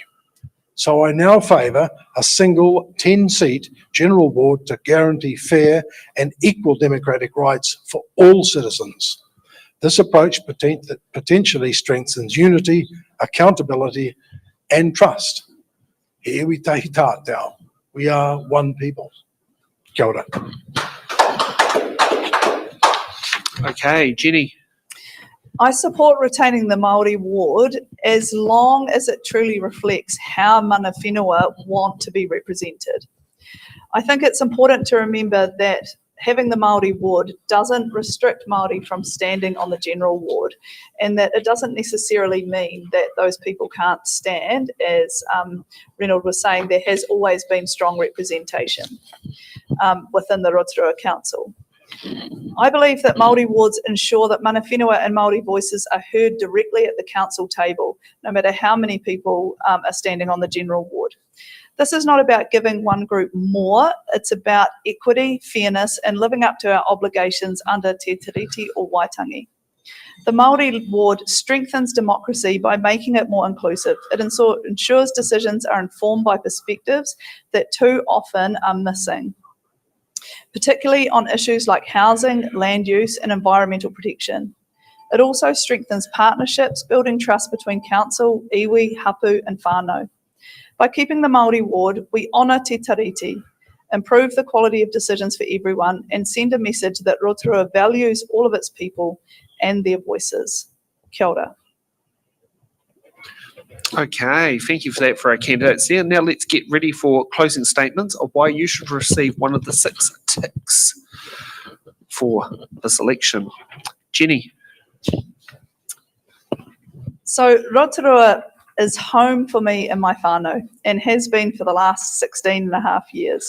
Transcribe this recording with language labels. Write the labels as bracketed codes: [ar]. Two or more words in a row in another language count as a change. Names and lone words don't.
[en] So I now favour a single 10-seat general board to guarantee fair and equal democratic rights for all citizens. This approach potentially strengthens unity, accountability and trust. Here we take tātou. We are one people. [mi] Kia ora. [en] Okay, Jenny. I support retaining the Māori ward as long as it truly reflects how [mi] mana whenua [en] want to be represented. I think it's important to remember that having the Māori ward doesn't restrict Māori from standing on the general ward, and that it doesn't necessarily mean that those people can't stand. As Reynold was saying, there has always been strong representation within the Rotorua Council. I believe that Māori wards ensure that [mi] mana whenua [en] and Māori voices are heard directly at the council table, no matter how many people are standing on the general ward. This is not about giving one group more, it's about equity, fairness, and living up to our obligations under Te Tiriti o Waitangi. The Māori ward strengthens democracy by making it more inclusive. It ensures decisions are informed by perspectives that too often are missing, particularly on issues like housing, land use, and environmental protection. It also strengthens partnerships, building trust between council, [mi] iwi, hapu, and whānau. [en] By keeping the Māori ward, we honour Te Tiriti, improve the quality of decisions for everyone, and send a message that Rotorua values all of its people and their voices. [mi] Kia ora. [en] Okay, thank you for that for our candidates there. Now let's get ready for closing statements of why you should receive one of the 6 ticks for this election. Jenny. So Rotorua is home for me and my whānau, and has been for the last 16 and a half years.